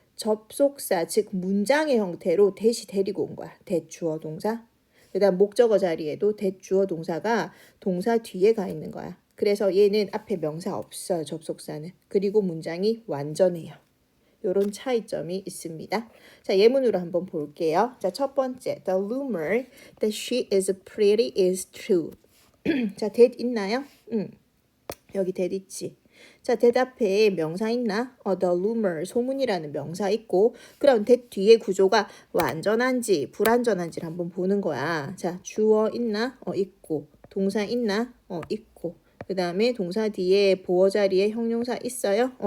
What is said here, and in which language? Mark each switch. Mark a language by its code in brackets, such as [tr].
[ko] 접속사 즉 문장의 형태로 that이 데리고 온 거야. that 주어 동사. 그다음 목적어 자리에도 that 주어 동사가 동사 뒤에 가 있는 거야. 그래서 얘는 앞에 명사 없어요. 접속사는. 그리고 문장이 완전해요. 요런 차이점이 있습니다. 자, 예문으로 한번 볼게요. 자, 첫 번째. [en] The rumor that she is pretty is true. [ko] 자, that 있나요? 여기 that 있지. 자, that 앞에 명사 있나? the rumor, 소문이라는 명사 있고, 그럼 that 뒤에 구조가 완전한지 불완전한지를 한번 보는 거야. 자, 주어 있나? 있고. 동사 있나? 있고. 그 다음에 동사 뒤에 보어 자리에 형용사 있어요?